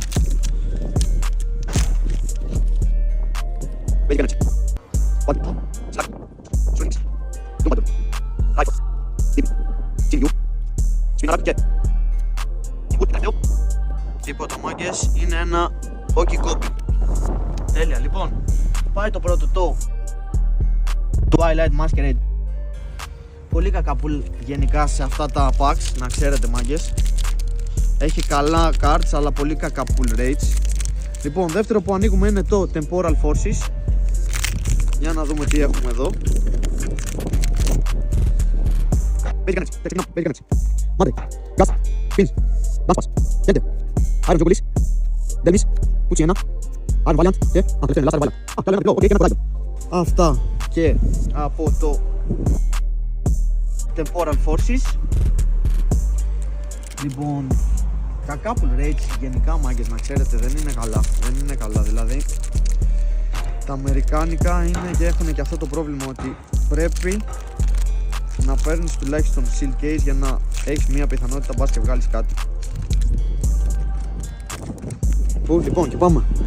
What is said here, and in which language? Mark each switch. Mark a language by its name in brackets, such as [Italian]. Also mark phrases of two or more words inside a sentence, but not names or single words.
[Greek] Τίποτα, μάγκες, είναι ένα Poki Copy. Τέλεια, λοιπόν, πάει το πρώτο, το Twilight Masquerade. Πολύ κακά που γενικά σε αυτά τα packs, να ξέρετε, μάγκες. Έχει καλά cards αλλά πολύ κακά [English] pull rates. [Greek] Λοιπόν, δεύτερο που ανοίγουμε είναι το Temporal Forces. Για να δούμε τι έχουμε εδώ. Αυτά και από το Temporal Forces. Λοιπόν, κακά [English] pull rates [Greek] γενικά, μάγκες, να ξέρετε, δεν είναι καλά. Δεν είναι καλά, δηλαδή τα αμερικάνικα είναι και έχουν και αυτό το πρόβλημα ότι πρέπει να παίρνεις τουλάχιστον [English] seal case [Greek] για να έχεις μια πιθανότητα μπας και βγάλεις κάτι. Λοιπόν, και πάμε.